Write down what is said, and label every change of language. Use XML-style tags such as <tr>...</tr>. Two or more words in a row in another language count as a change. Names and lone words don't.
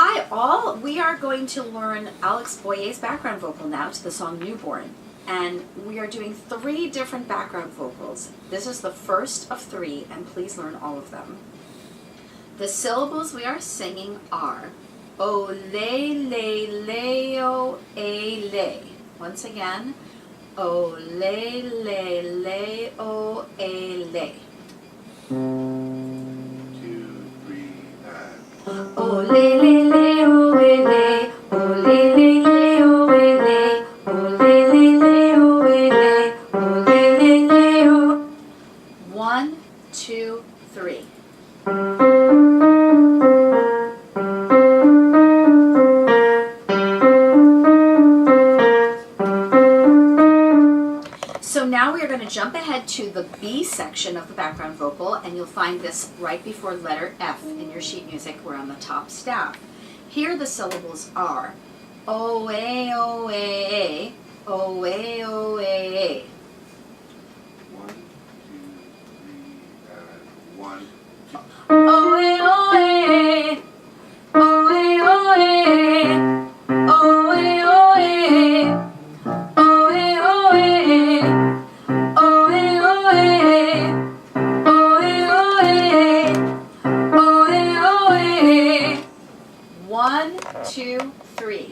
<en>all. We are going to learn Alex Boye's background vocal now to the song Newborn. And we are doing 3 different background vocals. This is the first of 3, and please learn all of them. The syllables we are singing are O le le le o a le. Once again, O le le le o a le. 2, 3, and O le le le o a le. O le le le o a le. O le le le o a le. O le le le o. 1, 2, 3. So now we are going to jump ahead to the B section of the background vocal, and you'll find this right before letter F in your sheet music. We're on the top staff. Here the syllables are O A O A O A O A. 1, 2, 3, and 1, 2. O A O A O A O A O A O A O A O A O A O A 1, 2, 3.</en>